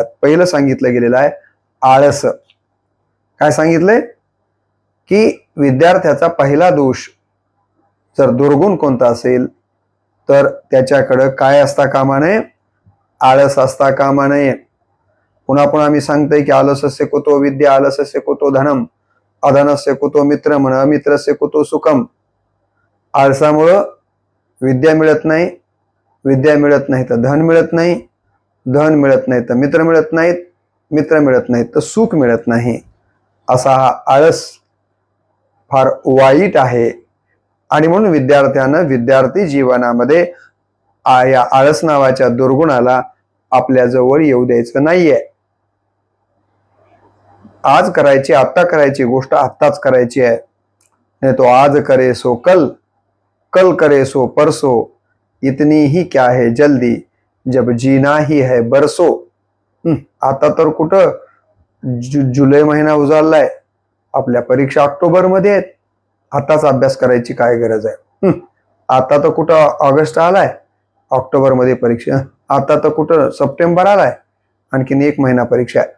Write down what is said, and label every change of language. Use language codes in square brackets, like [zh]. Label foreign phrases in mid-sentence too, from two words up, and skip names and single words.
[mr] पहिलं सांगितलं गेलेलं आहे आळस. काय सांगितलंय की विद्यार्थ्याचा पहिला दोष जर दुर्गुण कोणता असेल तर त्याच्याकडे काय असता कामा नये, आळस असता कामा नये. पुन्हा आम्ही सांगतोय की [sa] आलसस्य कुतो विद्या आलसस्य कुतो धनम अधनस्य कुतो मित्रम अमित्रस्य कुतो सुखम. [mr] आळसामुळं विद्या मिळत नाही, विद्या मिळत नाही तर धन मिळत नाही, धन मिळत नाही तर मित्र मिळत नाहीत, मित्र मिळत नाहीत तर सुख मिळत नाही. असा हा आळस फार वाईट आहे. आणि म्हणून विद्यार्थ्यानं विद्यार्थी जीवनामध्ये या आळस नावाच्या दुर्गुणाला आपल्या जवळ येऊ द्यायचं नाहीये. आज करायची आता करायची गोष्ट आत्ताच करायची आहे. [hi] नहीं तो आज करे सो कल, कल करे सो परसो, इतनी ही क्या है जल्दी जब जीना ही है बरसो. [mr] आता तर कुठं जुलै महिना उजाडलाय, आपल्या परीक्षा ऑक्टोबर मध्ये आहेत. आताच अभ्यास करायची काय गरज आहे. आता तर कुठं ऑगस्ट आलाय, ऑक्टोबर मध्ये परीक्षा. आता तर कुठं सप्टेंबर आलाय, आणखीन 1 महिना परीक्षा आहे.